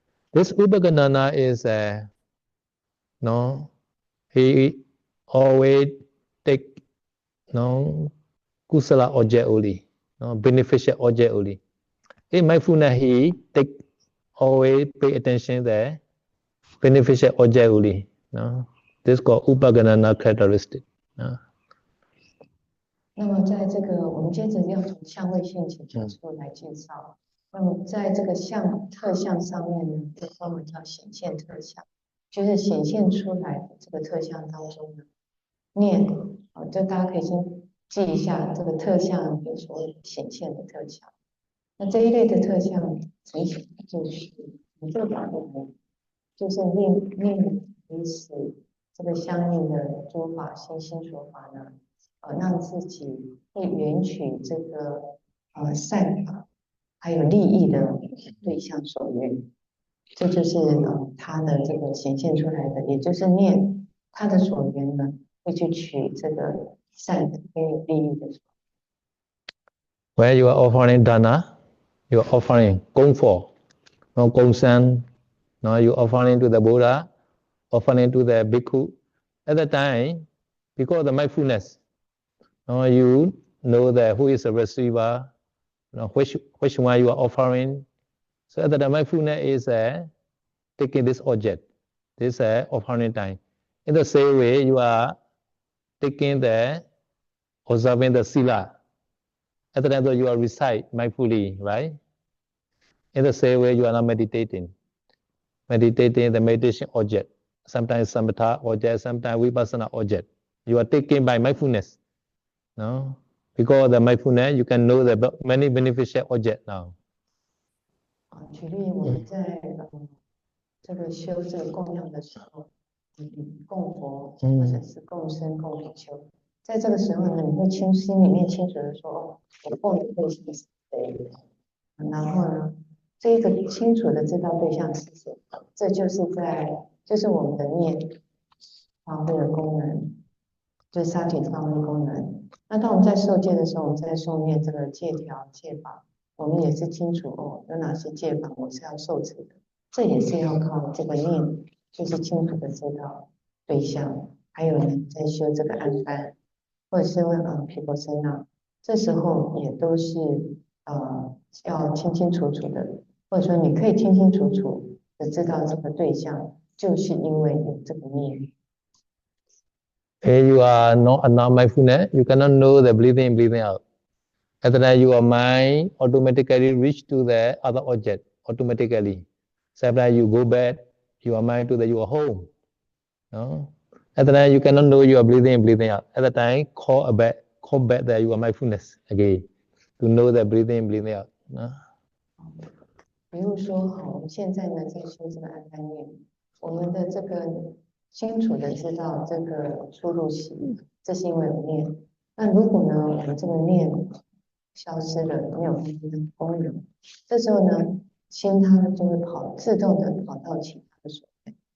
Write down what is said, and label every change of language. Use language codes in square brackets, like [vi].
[en] This upaganana is no, he always take no kusala object only, no beneficial object only. In mindfulness, he take always pay attention the beneficial object only. No, this is called upaganana characteristic. No? [zh] 那么在这个，我们接着要从相位性请求处来介绍。那么在这个特相上面呢，就我们叫显现特相，就是显现出来的这个特相当中呢，念就大家可以先记一下这个特相有所谓显现的特相。那这一类的特相呈现就是你这两个人，就是念彼此这个相应的诸法心所法呢。让自己会缘取这个善法，还有利益的对象所缘，这就是他的这个显现出来的，也就是念他的所缘呢，会去取这个善的跟有利益的。 [en] Where you are offering dana, you are offering [zh] 供佛 [en] no [zh] 供山 [en] no you offering to the Buddha, offering to the Bhikkhu. At the time, because of the mindfulness. You know that who is the receiver, which one you are offering. So that the mindfulness is taking this object, this offering time. In the same way, you are taking observing the sila. At the time that you are recite mindfully, right? In the same way, you are not meditating the meditation object. Sometimes samatha object, sometimes vipassana object. You are taking by mindfulness. No, because of the mindfulness, you can know the many beneficial objects now. [zh] 举例，我们在这个修这个供养的时候，供佛或者是供僧、供比丘，在这个时候呢，你会心里面清楚的说，哦，我供的对象是谁？然后呢，这一个清楚的知道对象是谁，这就是我们的念发挥的功能。就是 sati 发挥功能。那当我们在受戒的时候，我们在诵念这个戒条、戒法，我们也是清楚有哪些戒法我是要受持的。这也是要靠这个念，就是清楚的知道对象。还有呢，在修这个安般，或者是毗婆舍那，这时候也都是要清清楚楚的，或者说你可以清清楚楚的知道这个对象，就是因为有这个念。 [en] If you are not mindfulness, you cannot know the breathing in, breathing out. At the time, your mind automatically reach to the other object automatically. Sometimes you go back your mind to your home. No? At the time, you cannot know you are breathing in, breathing out. At the time, call back your mindfulness again to know the breathing in, breathing out. No? [zh] 比如说，好，我们现在呢在修这个安般念，我们的这个清楚的知道这个出入息，这是因为有念。那如果呢，我们这个念消失了，没有功能，这时候呢，心它就会自动的跑到其他的所缘。